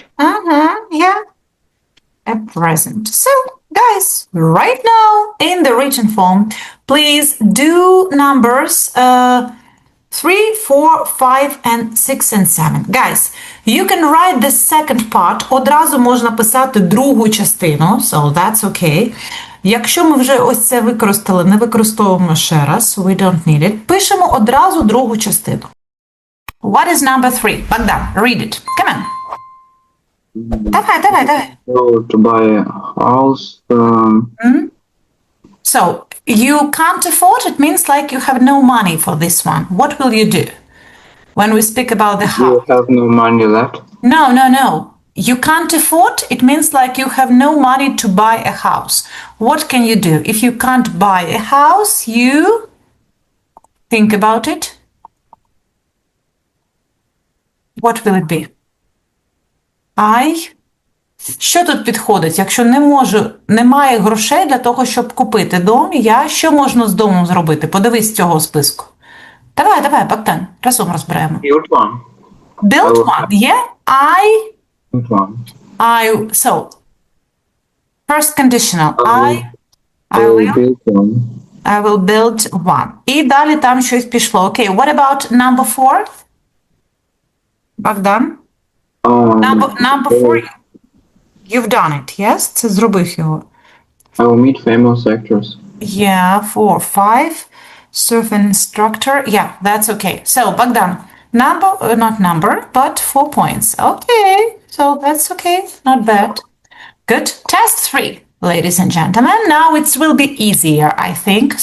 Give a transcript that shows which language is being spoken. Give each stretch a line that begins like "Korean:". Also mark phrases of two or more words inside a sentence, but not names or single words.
English: Yeah, a present. So, guys, right now in the written form, please do numbers 3, 4, 5, and 6, and 7. Guys, you can write the second part.
Ukrainian: Одразу можна писати другу частину,
English: so that's okay.
Ukrainian: Якщо ми вже ось це використали, не використовуємо ще раз,
English: we don't need it,
Ukrainian: пишемо одразу другу частину.
English: What is number 3? Богдан, read it. Come on.
Ukrainian: Давай.
English: So to buy a house, So, you can't afford, it means like you have no money for this one. What will you do when we speak about the you house? have no money left. No. You can't afford, it means like you have no money to buy a house. What can you do? If you can't buy a house, you think about it. What will it be?
Ukrainian: Що тут підходить? Якщо немає грошей для того, щоб купити дом, що можна з домом зробити? Подивись з цього списку. Давай, Богдан, разом розберемо.
English: Build one. Build one, yeah? Build one. So, first conditional. I will build one.
Ukrainian: І далі там щось пішло. Окей,
English: what about number 4? Богдан? Number 4. You've done it, yes?
Ukrainian: Це зробив його.
English: I will meet famous actors. Yeah, 4, 5. Surf instructor. Yeah, that's okay. So, Bogdan, not number, but 4 points. Okay, so that's okay. Not bad. Good. Test 3, ladies and gentlemen. Now it will be easier, I think.